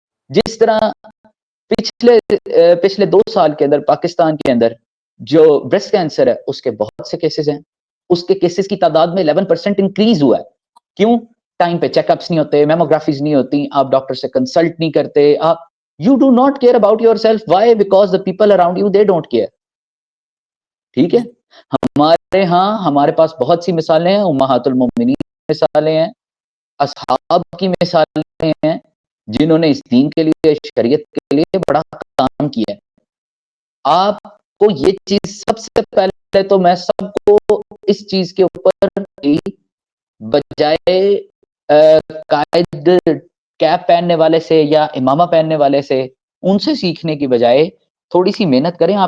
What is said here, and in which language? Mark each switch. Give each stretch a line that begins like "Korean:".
Urdu: جس طرح پچھلے 2 سال کے اندر پاکستان کے اندر جو بریسٹ کینسر ہے اس کے بہت سے کیسز ہیں, اس کے کیسز کی تعداد میں 11% انکریز ہوا ہے. کیوں؟ ٹائم پہ چیک اپس نہیں ہوتے, میموگرافیز نہیں ہوتی, آپ ڈاکٹر سے کنسلٹ نہیں کرتے, آپ
English: You do not care about yourself. Why? Because the people around you they don't care.
Urdu: ٹھیک ہے, ہمارے ہاں ہمارے پاس بہت سی مثالیں ہیں, امہات المومنین کی مثالیں ہیں, اصحاب کی مثالیں ہیں, جنہوں نے اس دین کے لیے, شریعت کے لیے بڑا کام کیا ہے. آپ کو یہ چیز سب سے پہلے تو میں سب کو اس چیز کے اوپر بجائے قائد کیپ پہننے والے سے یا امامہ پہننے والے سے ان سے سیکھنے کی بجائے تھوڑی سی محنت کریں.